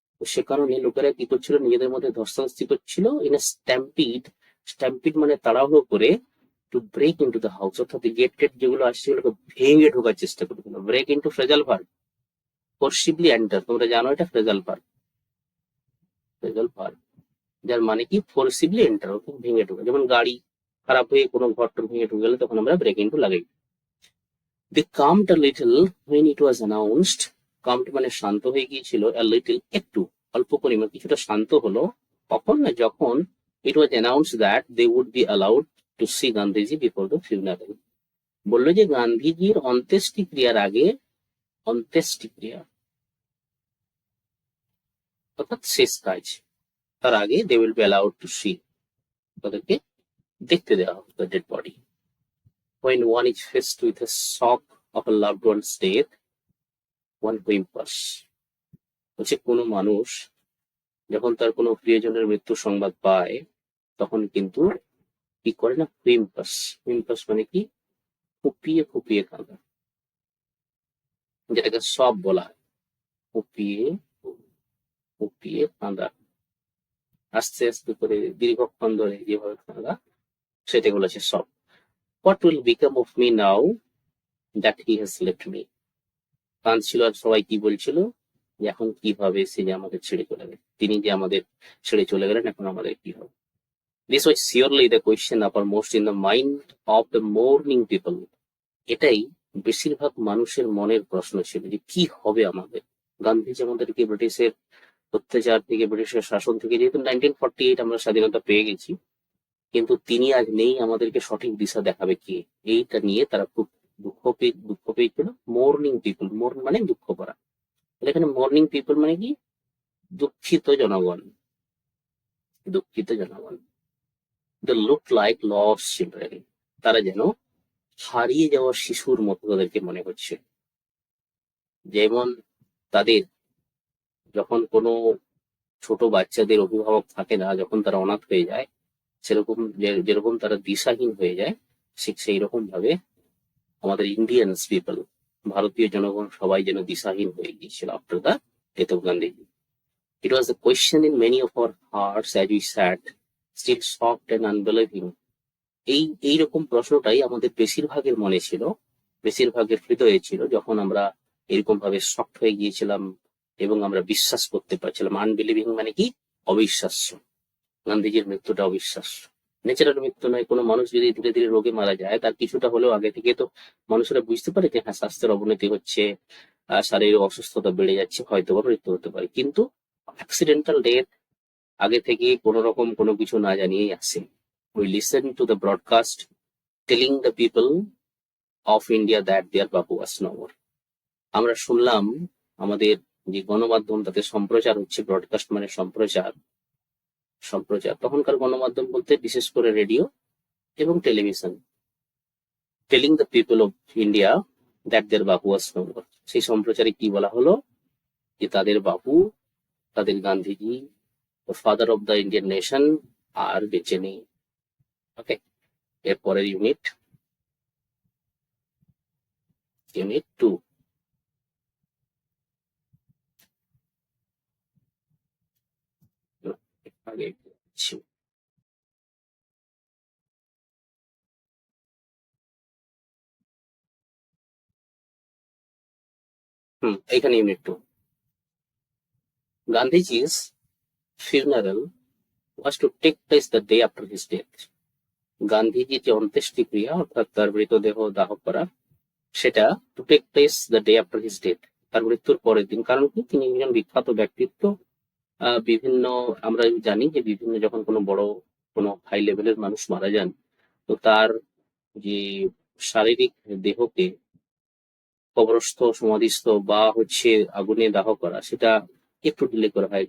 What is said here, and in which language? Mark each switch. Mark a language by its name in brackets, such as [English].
[Bangla] তো সে কারণে লোকেরা কি করছিল, নিজেদের মধ্যে ধস্তাধস্তি করছিল। [English] in a stampede, [Bangla] স্ট্যাম্পিড মানে তাড়াহুড়ো করে, [English] to break into the house, [Bangla] অর্থাৎ গেট টেট যেগুলো আসছে সেগুলোকে ভেঙে ঢোকার চেষ্টা করছিল। Break into phrasal verb, [English] forcibly enter, [Bangla] তোমরা জানো এটা ফ্রেজাল ভার্ব, ফ্রেজাল ভার্ব, যার মানে কি ফোর্সিবলি এন্টার, ভেঙে ঢোকা। যেমন গাড়ি খারাপ হয়ে কোনো ঘরটা ভেঙে ঢুকে গেলে তখন আমরা ব্রেক ইনটু লাগাই। [English] They calmed a little when it was announced. [Bangla] Calmed মানে শান্ত হয়ে গিয়েছিল, [English] a little [Bangla] একটু, অল্প পরিমাণ কিছুটা শান্ত হলো। কখন না, যখন [English] it was announced that they would be allowed to see Gandhiji before the funeral. [Bangla] বললো যে গান্ধীজির অন্ত্যেষ্টিক্রিয়ার আগে, অন্ত্যেষ্টিক্রিয়া অর্থাৎ শেষ কাজ, তার আগে [English] they will be allowed to see, [Bangla] তাদেরকে দেখতে দেওয়া হবে [English] the dead body. When one is faced with a shock of a loved one's death, one whimpers. [Bangla] হচ্ছে কোনো মানুষ যখন তার কোনো প্রিয়জনের মৃত্যুর সংবাদ পায়, তখন কিন্তু কি করে না, হুইম্পাস। হুইম্পাস মানে কি, ফুপিয়ে ফুপিয়ে কাঁদা, যেটাকে সব বলা হয়। ফুপিয়ে ফুপিয়ে কাঁদা, আস্তে আস্তে করে দীর্ঘক্ষণ ধরে যেভাবে কাঁদা, সেটা বলেছে সব। [English] What will become of me now that he has left me. [Bangla] কাঁদছিল আর সবাই কি বলছিল, যে এখন কিভাবে সে যে আমাদের ছেড়ে চলে গেলেন, তিনি যে আমাদের ছেড়ে চলে গেলেন, এখন আমাদের কি হবে। [English] This was surely the question uppermost in the mind of the mourning people. [Bangla] এটাই বেশিরভাগ মানুষের মনের প্রশ্ন ছিল, যে কি হবে আমাদের। গান্ধীজি আমাদেরকে ব্রিটিশের অত্যাচার থেকে, ব্রিটিশের শাসন থেকে, যেহেতু 1948 আমরা স্বাধীনতা পেয়ে গেছি, কিন্তু তিনি আজ নেই, আমাদেরকে সঠিক দিশা দেখাবে কে, এইটা নিয়ে তারা খুব দুঃখ পেয়েছিল। [English] mourning people, [Bangla] মোর্ন মানে দুঃখ করা, এখানে মর্নিং পিপল মানে কি, দুঃখিত জনগণ, দুঃখিত জনগণ। [English] they look like lost children, [Bangla] তারা যেন হারিয়ে যাওয়া শিশুর মতো তাদেরকে মনে হচ্ছে। যেমন তাদের যখন কোনো ছোট বাচ্চাদের অভিভাবক থাকে না, যখন তারা অনাথ হয়ে যায়, সেরকম যেরকম তারা দিশাহীন হয়ে যায়, ঠিক সেই রকম ভাবে আমাদের ইন্ডিয়ানস পিপল, ভারতীয় জনগণ সবাই যেন দিশাহীন হয়ে গিয়েছিল [English] After the death of Gandhiji. It was a question in many of our hearts as we sat, still shocked and unbelieving. [Bangla] এইরকম প্রশ্নটাই আমাদের বেশিরভাগের মনে ছিল, বেশিরভাগের হৃদয়ে ছিল, যখন আমরা এরকম ভাবে শক্ট হয়ে গিয়েছিলাম এবং আমরা বিশ্বাস করতে পারছিলাম। আনবিলিভিং মানে কি, অবিশ্বাস্য। গান্ধীজির মৃত্যুটা অবিশ্বাস্য, ন্যাচারাল মৃত্যু নয়। কোনো মানুষ যদি ধীরে ধীরে রোগে মারা যায়, তার কিছুটা হলেও আগে থেকে তো মানুষেরা বুঝতে পারে যে হ্যাঁ, স্বাস্থ্যের অবনতি হচ্ছে, শারীরিক অসুস্থতা বেড়ে যাচ্ছে, হয়তো বা মৃত্যু হতে পারে। কিন্তু অ্যাক্সিডেন্টাল ডেথ আগে থেকে কোনো রকম কোনো কিছু না জানিয়েই আসে। [English] We listen to the broadcast telling the people of India that their Bapu was no more. [Bangla] আমরা শুনলাম আমাদের যে গণমাধ্যম, তাতে সম্প্রচার হচ্ছে, ব্রডকাস্ট মানে সম্প্রচার, তখনকার গণমাধ্যম বলতে বিশেষ করে রেডিও এবং television. [English] telling the people of India that their Bapu was no more, [Bangla] সেই সম্প্রচারে কি বলা হলো, যে তাদের বাপু, তাদের Gandhiji, [English] father of the Indian nation, [Bangla] আর বেঁচে নেই। ওকে, এরপরের ইউনিট 2। আগে এখানে unit 2। [English] Gandhiji's funeral was to take place the day after his death. [Bangla] গান্ধীজির যে অন্ত্যেষ্টিক্রিয়া, অর্থাৎ তার মৃতদেহ দাহ করা, সেটা [English] to take place the day after his death, [Bangla] তার মৃত্যুর পরের দিন। কারণ কি, তিনি একজন বিখ্যাত ব্যক্তিত্ব। বিভিন্ন আমরা জানি যে বিভিন্ন যখন কোনো বড় কোনো হাই লেভেলের মানুষ মারা যান, তো তার যে শারীরিক দেহকে কবরস্থ, সমাধিস্থ বা হচ্ছে আগুনে দাহ করা, সেটা একটু ডিলে করা হয়।